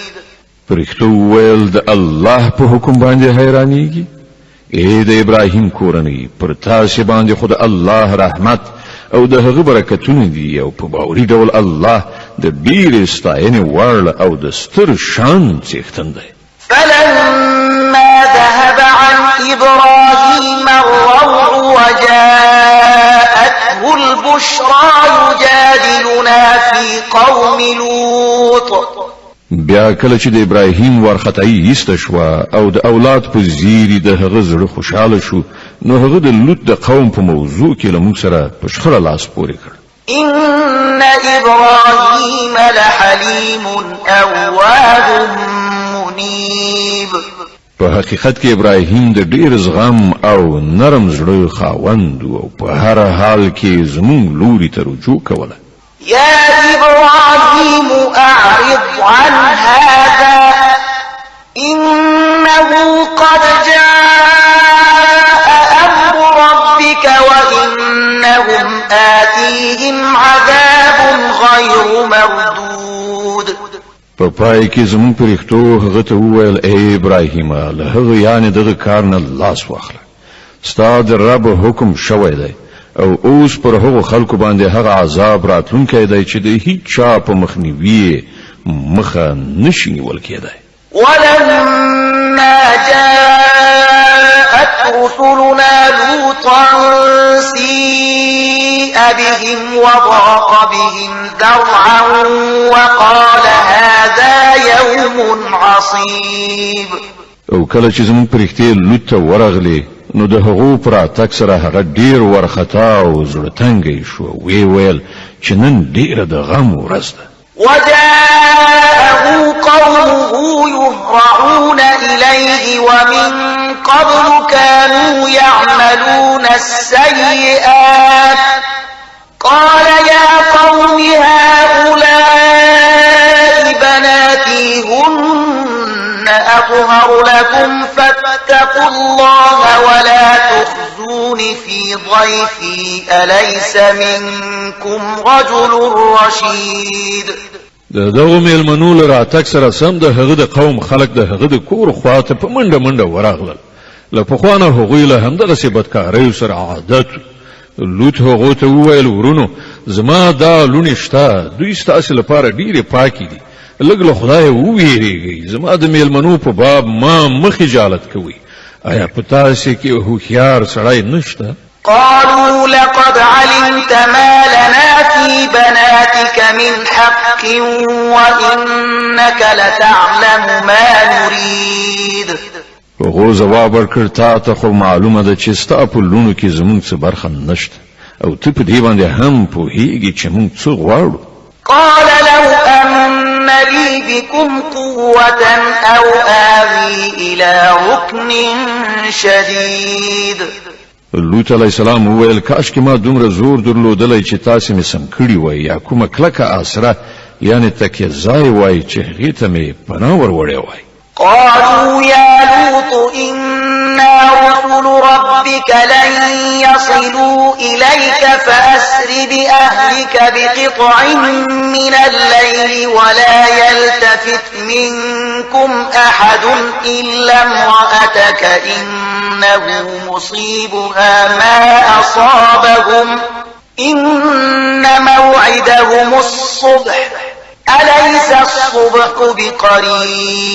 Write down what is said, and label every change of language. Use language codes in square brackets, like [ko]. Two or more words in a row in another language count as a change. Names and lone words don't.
[ps] پرښتو ویل د الله په حکم باندې حیرانېږي. ای د ابراهیم کورنۍ پر تاسې باندې خو د الله رحمت او د هغه برکتونه دي او په باوري ډول الله د ډېرې ستاینې وړ او د ستر شان څښتن دی. [ar] فلما ذهب عن إبراهيم الروع وجاءته البشرى يجادلنا في قوم لوط. [ps] بیا کله چې د ابراهیم وارخطایي ایسته شوه او د اولاد په زیري د هغه زړه خوشحاله شو نو هغه د لوط د قوم په موضوع کې له موږ سره په شخړه لاس پورې کړ. [ar] إن إبراهيم لحليم أواه منيب. [ps] په حقیقت کې ابراهیم د ډېر زغم او نرم زړه خاوند او په هر حال کې زموږ لوري ته رجوع کوله. [ar] يا إبراهيم أعرض عن هذا إنه قد جاء أمر ربك وإنهم آتيهم عذاب غير مردود. [ps] په پای کې زموږ پرښتو هغه ته وویل ای ابراهیم له هغه یعنې دغه کار نه لاس واخله. ستا د رب حکم شوی دی او اوس پر هغو خلکو باندې هغه عذاب راتلونکی دی چې د هیڅ چا په مخنیوي مخه نشي نیول کېدی. [ar] ولما جاء بهم وضاق بهم ذرعا وقال هذا يوم عصيب. [ps] او کله چې زموږ پرښتې لوط ته ورغلې نو د هغو پر راتګ سره هغه ډیر ورخطا او زړه تنګی شو. وی ویل چې نن ډیره د غم ورځ ده. [ar] وجاءه قومه يهرعون إليه ومن قبل كانوا يعملون السيئات قال يا قوم هؤلاء بناتي هن أطهر لكم فاتقوا الله ولا تخزون في ضيفي أليس منكم رجل رشيد. [ps] دغه میلمنو له راتګ سره سم د هغه د قوم خلک د هغه د کور خواته په منډه منډه ورغلل. له پخوانه هغوی له همدغه بدکارۍ سره عادت. لوط هغو ته وویل ورونو زما دا لونې شته دوی ستاسې لپاره ډیرې پاکې دي. لږ له خدایه وویریږئ. زما د میلمنو په باب ما مه خجالت کوئ. آیا په تاسې کې هوښیار سړی نشته؟ [ar] قالوا لقد علمت ما لنا في بناتك من حق وإنك لتعلم ما نريد. [ps] هغو ځواب ورکړ تا ته خو معلومه ده چې ستا په لونو کې زموږ څه برخه نشته او ته په دې باندې هم پوهېږې چې موږ څه غواړو. [ar] قال لو أن لي بكم قوة أو آوي إلى ركن شديد. [ps] لوط [ar] علیه السلام [ps] وویل کاش کې ما دومره زور درلودلی چې تاسې مې سم کړي وای یا کومه کلکه آسره یعنې تکیه ځای وای چې هغې ته مې پناه ور وړی وای. [ar] قالوا يا لوط إنا رسل ربك لن يصلوا إليك فأسر بأهلك بقطع من الليل ولا يلتفت منكم أحد إلا امرأتك إنه مصيبها ما أصابهم إن موعدهم الصبح أليس الصبح بقريب.